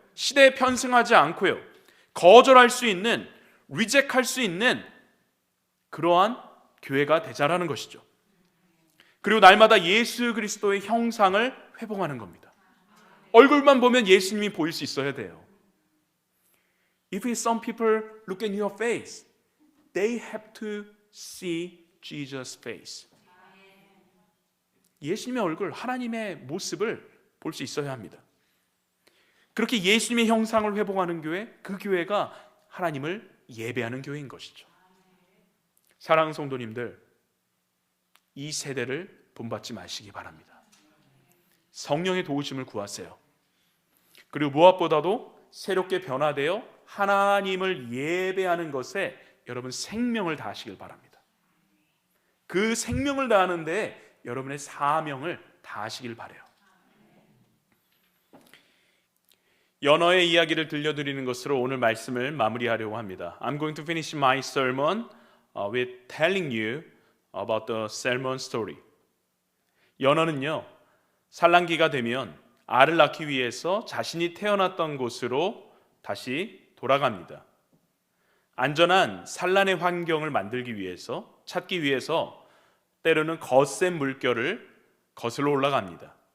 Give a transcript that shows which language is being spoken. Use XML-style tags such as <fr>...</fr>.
<ko>시대에 편승하지 않고요, 거절할 수 있는, 리젝할 수 있는 그러한 교회가 되자라는 것이죠. 그리고 날마다 예수 그리스도의 형상을 회복하는 겁니다. 얼굴만 보면 예수님이 보일 수 있어야 돼요.</ko> <en>If some people look at your face, they have to see Jesus' face.</en> <ko>예수님의 얼굴, 하나님의 모습을 볼 수 있어야 합니다. 그렇게 예수님의 형상을 회복하는 교회, 그 교회가 하나님을 예배하는 교회인 것이죠. 사랑하는 성도님들, 이 세대를 본받지 마시기 바랍니다. 성령의 도우심을 구하세요. 그리고 무엇보다도 새롭게 변화되어 하나님을 예배하는 것에 여러분 생명을 다하시길 바랍니다. 그 생명을 다하는데 여러분의 사명을 다하시길 바라요. 연어의 이야기를 들려드리는 것으로 오늘 말씀을 마무리하려고 합니다.</ko> <en>I'm going to finish my sermon with telling you about the salmon story.</en> <ko>연어는요, 산란기가 되면 알을 낳기 위해서 자신이 태어났던 곳으로 다시 돌아갑니다. 안전한 산란의 환경을 만들기 위해서, 찾기 위해서 때로는 거센 물결을 거슬러 올라갑니다.</ko>